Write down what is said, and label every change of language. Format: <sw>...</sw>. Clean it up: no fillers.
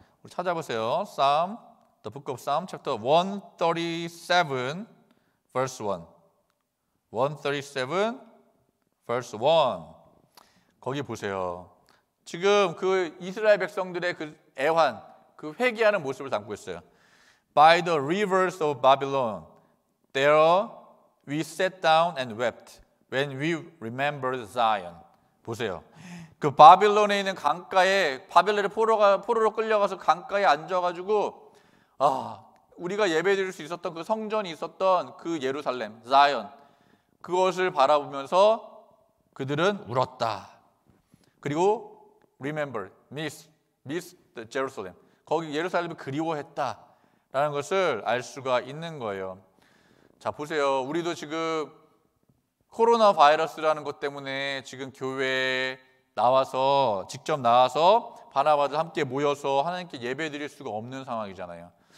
<ko>우리 찾아보세요.</ko> <en>Psalm, the book of Psalm, chapter 137, verse 1. 137, verse 1.</en> <ko>거기 보세요. 지금 그 이스라엘 백성들의 그 애환, 그 회개하는 모습을 담고 있어요.</ko> <en>By the rivers of Babylon, there we sat down and wept when we remembered Zion.</en> <ko>보세요. 그 바빌론에 있는 강가에 바벨론의 포로로 끌려가서 강가에 앉아가지고 우리가 예배드릴 수 있었던 그 성전이 있었던 그 예루살렘, 자이언 그것을 바라보면서 그들은 울었다. 그리고</ko> <en>remember, miss the Jerusalem.</en> <ko>거기 예루살렘을 그리워했다라는 것을 알 수가 있는 거예요. 자, 보세요. 우리도 지금 코로나 바이러스라는 것 때문에 지금 교회에 직접 나와서 바나바들 함께 모여서 하나님께 예배 드릴 수가 없는 상황이잖아요.</ko>